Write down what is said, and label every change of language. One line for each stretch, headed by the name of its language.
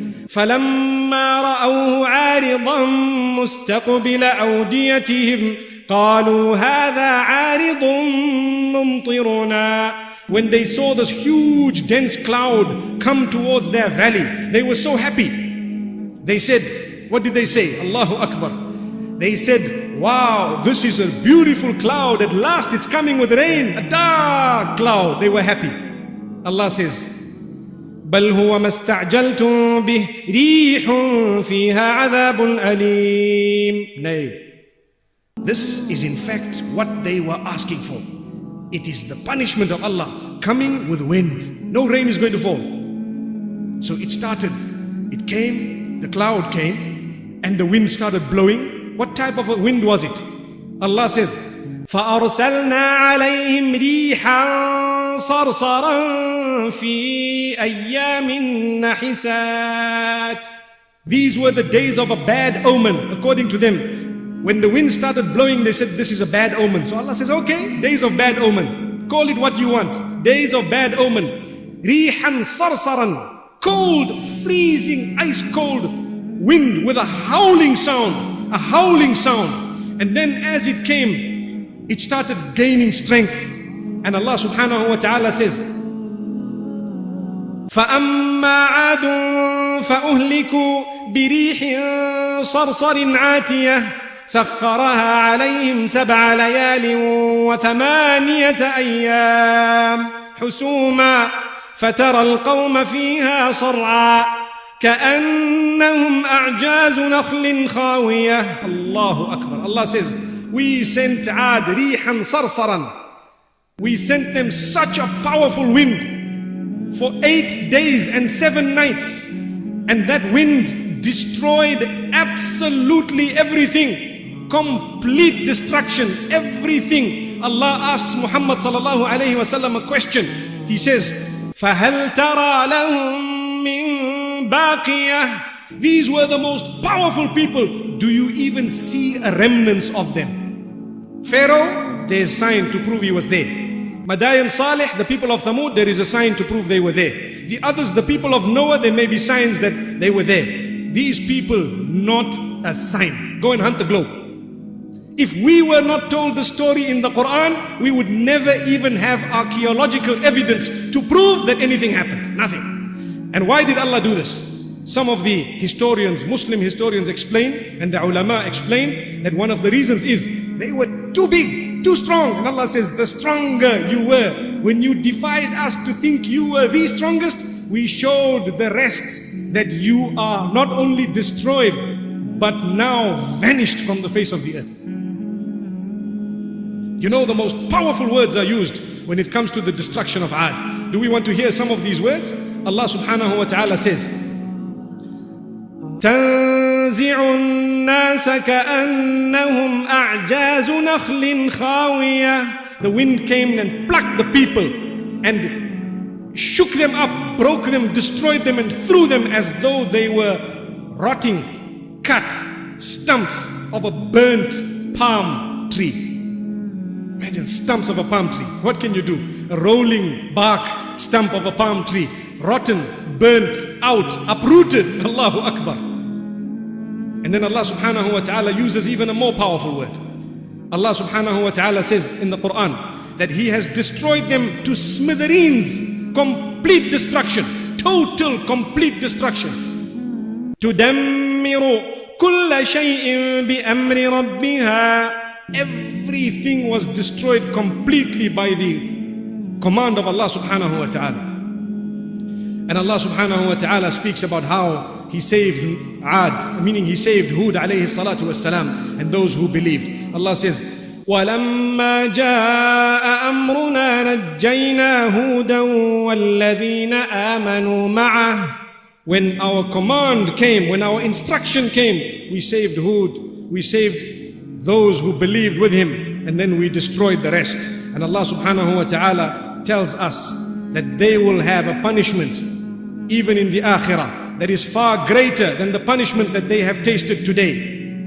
Arabic: فَلَمَّا رَأَوْهُ عَارِضًا مُسْتَقْبِلَ أَوْدِيَتِهِمْ قَالُوا هَذَا عَارِضٌ مُمْطِرُنَا.
English: When they saw this huge dense cloud come towards their valley, they were so happy. They said, what did they say? Allahu Akbar. They said, wow, this is a beautiful cloud. At last it's coming with rain. A dark cloud. They were happy. Allah says,
Arabic: بل هو ما استعجلتم به ريح فيها عذاب أليم.
English: Nay, this is in fact what they were asking for. It is the punishment of Allah coming with wind. No rain is going to fall. So it started. It came, the cloud came, and the wind started blowing. What type of a wind was it? Allah says,
Arabic: فَأَرْسَلْنَا عَلَيْهِمْ رِيحًا صَرْصَرًا فِي أَيَّامٍ نَحِسَاتٍ.
English: These were the days of a bad omen, according to them. When the wind started blowing, they said, this is a bad omen. So Allah says, okay, days of bad omen. Call it what you want. Days of bad omen.
Arabic: رِيحًا صَرْصَرًا.
English: Cold, freezing, ice cold wind with a howling sound. A howling sound. And then as it came, it started gaining strength. And Allah subhanahu wa ta'ala says,
Arabic: فَأَمَّا عَادٌ فَأُهْلِكُوا بِرِيحٍ صَرْصَرٍ عَاتِيَةٍ سَخَّرَهَا عَلَيْهِمْ 7 لَيَالٍ و8 أيام حسوما فترى القوم فيها صرعا كأنهم أعجاز نخل خاوية.
English: Allahu Akbar. Allah says, we sent Aad
Arabic: rihan sarsaran.
English: We sent them such a powerful wind for 8 days and 7 nights. And that wind destroyed absolutely everything. Complete destruction, everything. Allah asks Muhammad sallallahu alayhi wa sallam a question. He says,
Arabic: فَهَلْ تَرَى لَهُم مِّن بَاقِيَةٍ.
English: These were the most powerful people. Do you even see a remnants of them? Pharaoh, there's a sign to prove he was there. Madayan Salih, the people of Thamud, there is a sign to prove they were there. The others, the people of Noah, there may be signs that they were there. These people, not a sign. Go and hunt the globe. If we were not told the story in the Quran, we would never even have archaeological evidence to prove that anything happened. Nothing. And why did Allah do this? Some of the historians, Muslim historians explain, and the ulama explain, that one of the reasons is they were too big, too strong. And Allah says, the stronger you were, when you defied us to think you were the strongest, we showed the rest that you are not only destroyed, but now vanished from the face of the earth. You know, the most powerful words are used when it comes to the destruction of Aad. Do we want to hear some of these words? Allah subhanahu wa ta'ala says,
Arabic: تَنزِعُ النَّاسَ كَأَنَّهُمْ أَعْجَازُ نَخْلٍ خَاوِيَةٍ.
English: The wind came and plucked the people and shook them up, broke them, destroyed them and threw them as though they were rotting, cut stumps of a burnt palm tree. Imagine stumps of a palm tree. What can you do? A rolling bark stump of a palm tree. Rotten, burnt out, uprooted. Allahu Akbar. And then Allah subhanahu wa ta'ala uses even a more powerful word. Allah subhanahu wa ta'ala says in the Quran that He has destroyed them to smithereens. Complete destruction. Total, complete destruction.
Arabic: تُدَمِّرُ كُلَّ شَيْءٍ بِأَمْرِ رَبِّهَا.
English: Everything was destroyed completely by the command of Allah subhanahu wa ta'ala. And Allah subhanahu wa ta'ala speaks about how He saved Aad, meaning He saved Hud alayhi salatu wassalam, and those who believed. Allah says,
Arabic: وَلَمَّا جَاءَ أَمْرُنَا نَجَّيْنَا هُودًا وَالَّذِينَ آمَنُوا مَعَهُ.
English: When our command came, when our instruction came, we saved Hud, we saved those who believed with him, and then we destroyed the rest. And Allah subhanahu wa ta'ala tells us that they will have a punishment even in the akhirah that is far greater than the punishment that they have tasted today.